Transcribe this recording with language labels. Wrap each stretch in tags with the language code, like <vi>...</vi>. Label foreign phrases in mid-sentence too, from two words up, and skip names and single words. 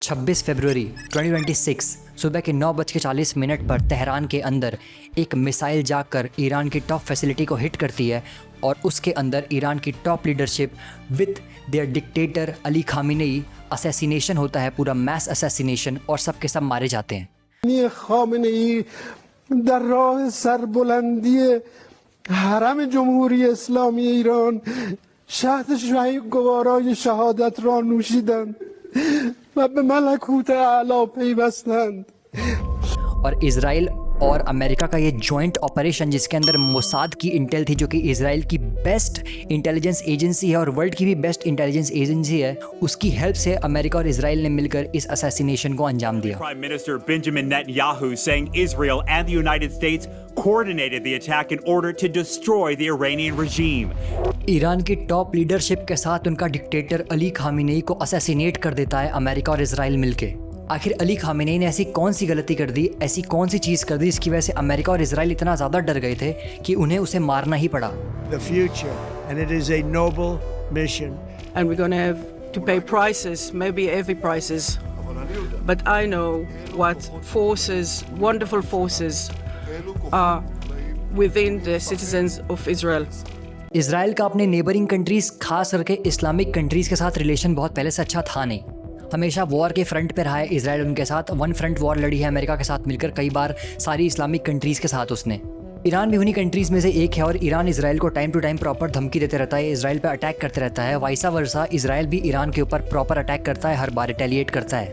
<hi>26 फरवरी 2026 सुबह के 9:40 पर तेहरान के अंदर एक मिसाइल जाकर ईरान की</hi> <en>top facility</en> <hi>को हिट करती है और उसके अंदर ईरान की</hi> <en>top leadership with their dictator</en> <hi>अली खामेनेई असैसिनेशन होता है, पूरा</hi> <en>mass assassination,</en> <hi>और सब के सब मारे जाते हैं।</hi> <fa>खामेनेई در راه سربلندی حرم جمهوری اسلامی ایران شهد گوارای شهادت را نوشیدند و به ملکوت اعلی پیوستند।</fa> <hi>और इजराइल और अमेरिका का ये</hi> <en>joint operation</en> <hi>जिसके अंदर मोसाद की इंटेल थी, जो कि इजराइल की</hi> <en>best intelligence agency</en> <hi>है और वर्ल्ड की भी</hi> <en>best intelligence agency</en> <hi>है, उसकी हेल्प से अमेरिका और इजराइल ने मिलकर इस असैसिनेशन को अंजाम दिया।</hi> <en>Prime Minister Benjamin Netanyahu saying Israel and the United States coordinated the attack in order to destroy the Iranian regime.</en> <hi>ईरान की</hi> <en>top leadership</en> <hi>के साथ उनका डिक्टेटर अली खामेनेई को असैसिनेट कर देता है अमेरिका और इजराइल मिलके। आखिर अली खामेनेई ने ऐसी कौन सी गलती कर दी, ऐसी कौन सी चीज़ कर दी जिसकी वजह से अमेरिका और इजराइल इतना ज़्यादा डर गए थे कि उन्हें उसे मारना ही पड़ा।</hi> <en>The future, and it is a noble mission. And we're going to have to pay prices, maybe heavy prices. But I know what forces, wonderful forces, are within the citizens of Israel.</en> <hi>इजराइल का अपने</hi> <en>neighboring countries,</en> <hi>खास करके</hi> <en>Islamic countries</en> <hi>के साथ रिलेशन बहुत पहले से अच्छा था नहीं। हमेशा वॉर के फ्रंट पे रहा है इजराइल उनके साथ,</hi> <en>one front war</en> <hi>लड़ी है अमेरिका के साथ मिलकर, कई बार सारी</hi> <en>Islamic countries</en> <hi>के साथ उसने। ईरान भी उन्हीं कंट्रीज़ में से एक है और ईरान इजराइल को</hi> <en>time to time proper</en> <hi>धमकी देते रहता है, इजराइल पे अटैक करते रहता है,</hi> <en>vice versa</en> <hi>इजराइल भी ईरान के ऊपर</hi> <en>proper attack</en> <hi>करता है, हर बार रिटेलिएट करता है।</hi>